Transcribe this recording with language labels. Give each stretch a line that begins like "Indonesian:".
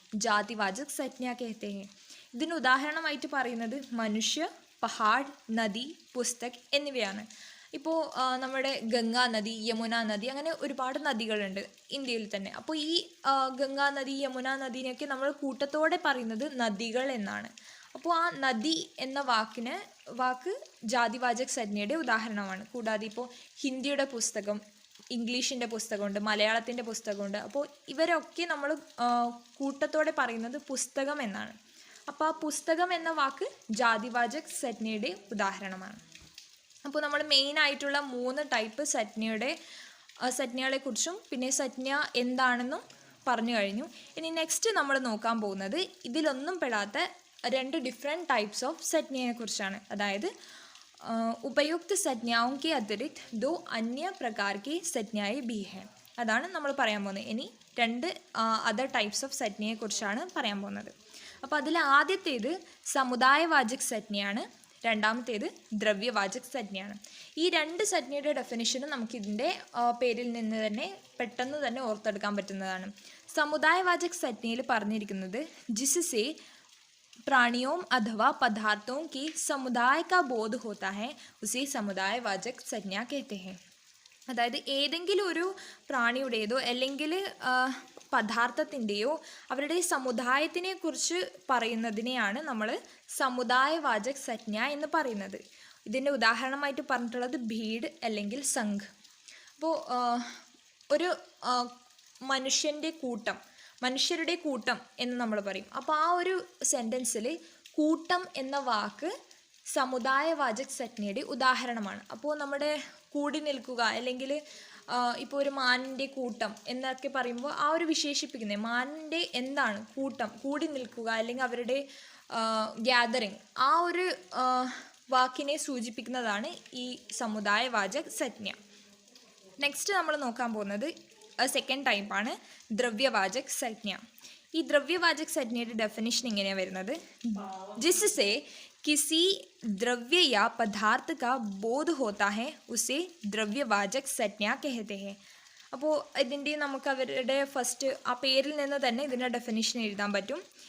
Hindi: जातिवाचक संज्ञा कहते हैं.
Malayalam: ഇതിന് ഉദാഹരണമായിട്ട് പറയുന്നത് മനുഷ്യ, പഹാഡ്, നദി, പുസ്തക് എന്നിവയാണ്. ഇപ്പോൾ നമ്മുടെ ഗംഗാ നദി, യമുന നദി, അങ്ങനെ ഒരുപാട് നദികളുണ്ട് ഇന്ത്യയിൽ തന്നെ. അപ്പോൾ ഈ ഗംഗാ നദി, യമുന നദീനെയൊക്കെ നമ്മൾ കൂട്ടത്തോടെ പറയുന്നത് നദികൾ എന്നാണ്. അപ്പോൾ ആ നദി എന്ന വാക്ക് ജാതിവാചക് സംജ്ഞയുടെ ഉദാഹരണമാണ്. കൂടാതെ ഇപ്പോൾ ഹിന്ദിയുടെ പുസ്തകം, ഇംഗ്ലീഷിൻ്റെ പുസ്തകമുണ്ട്, മലയാളത്തിൻ്റെ പുസ്തകമുണ്ട്. അപ്പോൾ ഇവരൊക്കെ നമ്മൾ കൂട്ടത്തോടെ പറയുന്നത് പുസ്തകം എന്നാണ്. അപ്പോൾ ആ പുസ്തകം എന്ന വാക്ക് ജാതിവാചക് സംജ്ഞയുടെ ഉദാഹരണമാണ്. അപ്പോൾ നമ്മൾ മെയിനായിട്ടുള്ള 3 ടൈപ്പ് സംജ്ഞകളെക്കുറിച്ചും പിന്നെ സംജ്ഞ എന്താണെന്നും പറഞ്ഞു കഴിഞ്ഞു. ഇനി നെക്സ്റ്റ് നമ്മൾ നോക്കാൻ പോകുന്നത് ഇതിലൊന്നും പെടാത്ത 2 ഡിഫറെൻറ്റ് ടൈപ്സ് ഓഫ് संज्ञയെക്കുറിച്ചാണ്. അതായത്
Hindi: उपयुक्त संज्ञाओं के अतिरिक्त 2 अन्य प्रकार की संज्ञाएं भी हैं.
Malayalam: അതാണ് നമ്മൾ പറയാൻ പോകുന്നത്. ഇനി 2 അതർ ടൈപ്സ് ഓഫ് സംജ്ഞയെക്കുറിച്ചാണ് പറയാൻ പോകുന്നത്. അപ്പോൾ അതിൽ ആദ്യത്തേത് സമുദായവാചക് സംജ്ഞയാണ്, രണ്ടാമത്തേത് ദ്രവ്യവാചക് സംജ്ഞയാണ്. ഈ 2 സംജ്ഞയുടെ ഡെഫിനിഷനും നമുക്കിതിൻ്റെ പേരിൽ നിന്ന് തന്നെ പെട്ടെന്ന് തന്നെ ഓർത്തെടുക്കാൻ പറ്റുന്നതാണ്. സമുദായവാചക് സംജ്ഞയിൽ പറഞ്ഞിരിക്കുന്നത്
Hindi: जिससे प्राणियों अथवा पदार्थों के समुदाय का बोध होता है उसे समुदायवाचक संज्ञा कहते हैं.
Malayalam: അതായത് ഏതെങ്കിലും ഒരു പ്രാണിയുടേതോ അല്ലെങ്കിൽ പദാർത്ഥത്തിൻ്റെയോ അവരുടെ സമുദായത്തിനെ കുറിച്ച് പറയുന്നതിനെയാണ് നമ്മൾ സമുദായവാചക് സംജ്ഞ എന്ന് പറയുന്നത്. ഇതിൻ്റെ ഉദാഹരണമായിട്ട് പറഞ്ഞിട്ടുള്ളത് ഭീഡ് അല്ലെങ്കിൽ സംഘ്. അപ്പോൾ ഒരു മനുഷ്യരുടെ കൂട്ടം എന്ന് നമ്മൾ പറയും. അപ്പോൾ ആ ഒരു സെൻറ്റൻസിൽ കൂട്ടം എന്ന വാക്ക് സമുദായവാചക് സംജ്ഞയുടെ ഉദാഹരണമാണ്. അപ്പോൾ നമ്മുടെ കൂടി നിൽക്കുക അല്ലെങ്കിൽ ഇപ്പോൾ ഒരു മാനിൻ്റെ കൂട്ടം എന്നൊക്കെ പറയുമ്പോൾ ആ ഒരു വിശേഷിപ്പിക്കുന്നത് മാനിൻ്റെ എന്താണ് കൂട്ടം, കൂടി നിൽക്കുക അല്ലെങ്കിൽ അവരുടെ ഗ്യാതറിങ്, ആ ഒരു വാക്കിനെ സൂചിപ്പിക്കുന്നതാണ് ഈ സമുദായവാചക് സംജ്ഞ. നെക്സ്റ്റ് നമ്മൾ നോക്കാൻ പോകുന്നത് സെക്കൻഡ് ടൈപ്പാണ് ദ്രവ്യവാചക് സംജ്ഞ. ഈ ദ്രവ്യവാചക് സംജ്ഞയുടെ ഡെഫിനിഷൻ ഇങ്ങനെയാണ് വരുന്നത്.
Hindi: जिससे किसी द्रव्य या पदार्थ का बोध होता है उसे द्रव्यवाचक संज्ञा कहते हैं.
Malayalam: അപ്പോൾ ഇതിൻ്റെ നമുക്ക് അവരുടെ ഫസ്റ്റ് ആ പേരിൽ നിന്ന് തന്നെ ഇതിൻ്റെ ഡെഫിനിഷൻ എഴുതാൻ പറ്റും.